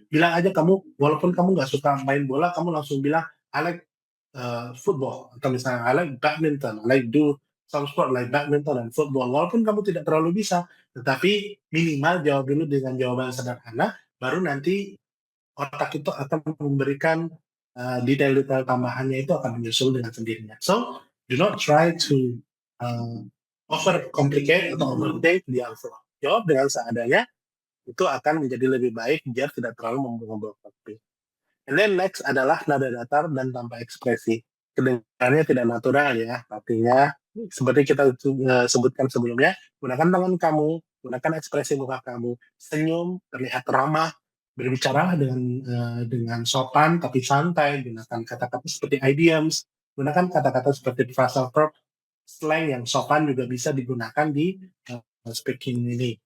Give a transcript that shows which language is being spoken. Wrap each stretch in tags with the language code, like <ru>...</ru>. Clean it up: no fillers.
<id>Bilang aja kamu, walaupun kamu nggak suka main bola, kamu langsung bilang,</id> <en>"I like football,"</en> <id>atau misalnya,</id> <en>"I like badminton, I like do some sport like badminton and football."</en> <id>Walaupun kamu tidak terlalu bisa, tetapi minimal jawab dulu dengan jawaban sederhana, baru nanti otak itu akan memberikan detail-detail tambahannya itu akan menyusul dengan sendirinya.</id> <en>So, do not try to uh, over complicate atau overthink the answer.</en> <id>Jawab dengan seadanya, itu akan menjadi lebih baik biar tidak terlalu membosankan.</id> <en>And then next</en> <id>adalah nada datar dan tanpa ekspresi. Kedengarannya tidak natural ya, artinya seperti kita sebutkan sebelumnya, gunakan tangan kamu, gunakan ekspresi muka kamu, senyum, terlihat ramah, berbicara dengan sopan tapi santai, gunakan kata-kata seperti idioms, gunakan kata-kata seperti phrasal verb, slang yang sopan juga bisa digunakan di speaking ini.</id>